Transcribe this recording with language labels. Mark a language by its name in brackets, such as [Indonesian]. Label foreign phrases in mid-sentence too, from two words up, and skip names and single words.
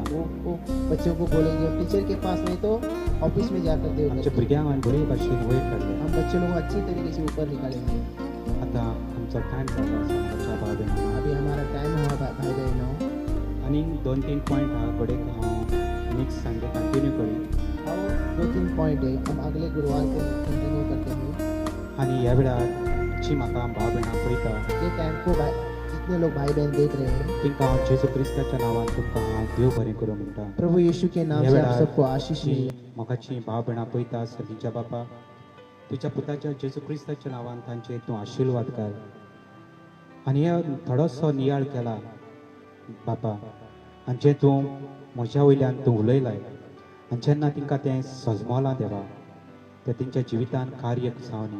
[Hindi] वो बच्चों को बोलेंगे टीचर के पास नहीं तो ऑफिस में जाकर दो [Konkani] आमच्या [Hindi] करके। [Konkani] भुरग्यांक आमी बरे भाशेन वयर काडल्या. [Hindi] हम बच्चे लोग को अच्छी तरीके से ऊपर निकालेंगे। [Konkani] आतां आमचो टायम जालो आसा मोगाच्या भाव भयणांनो. [Hindi] अभी हमारा टाइम हुआ भाई बहनों। [Konkani] आनी 2-3 पॉयंट हा घोडेक हांव [English] next Sunday [Konkani] कंटिन्यू करी. [Hindi] और 2-3 पॉइंट है हम अगले गुरुवार को कंटिन्यू करते हैं। [Konkani] आनी ह्या वेळार जी म्हाका भाव भयणां पळयता [Hindi] ये टाइम को जितने लोग भाई बहन देख रहे हैं, [Konkani] तिंकां हांव जेजू क्रिस्ताच्या नांवान तुमकां हांव देव बरें करूं म्हणटा. [Hindi] प्रभु यीशु के नाम [Konkani] ह्या [Hindi] से आप [Konkani] वेळार [Hindi] सबको आशीष [Konkani] जी [Hindi] मिले। [Konkani] मोगाची भाव भयणां पळयता सर्गीच्या बापा, तुज्या पुताच्या जेजू क्रिस्ताच्या नांवान तांचेर तूं आशिर्वाद कर. आनी हे थोडोसो नियाळ केला बापा, आनी जें तूं म्हज्या वयल्यान तूं उलयलाय आनी जेन्ना तिंकां तें सजमोलां देवा तें तेंच्या जिवितान कार्य जावनी.